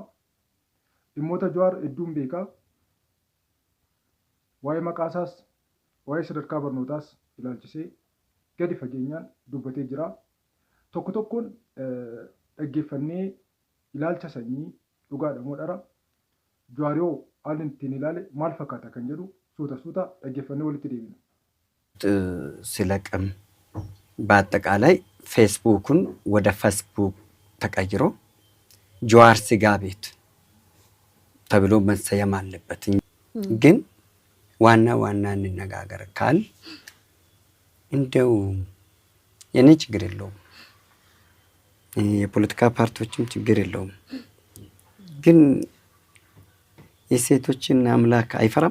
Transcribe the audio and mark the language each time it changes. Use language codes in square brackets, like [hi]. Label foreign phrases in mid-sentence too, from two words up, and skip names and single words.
[om] Dhimmoota Jawaar hedduun beeka. Waa'ee maqaasaas, waa'ee sadarkaa barnootaas ilaalchisee gadi fageenyaan dubbatee jira. Tokkoon dhaggeeffannee ilaalcha sanyii dhugaadha moo dhara? Jawaariyoo haalli ittiin ilaale maal fakkaata kan jedhu suuta dhaggeeffannee walitti deebina. [am] ስለቅም በአጠቃላይ ፌስቡክን ወደ ፌስቡክ ተቀይሮ ጀዋር ስጋ ቤት ተብሎ መሰየም አለበት። ግን ዋና እንነጋገር ካል እንደው የኔ ችግር የለውም፣ የፖለቲካ ፓርቲዎችም ችግር የለውም። ግን የሴቶችን አምላክ አይፈራም?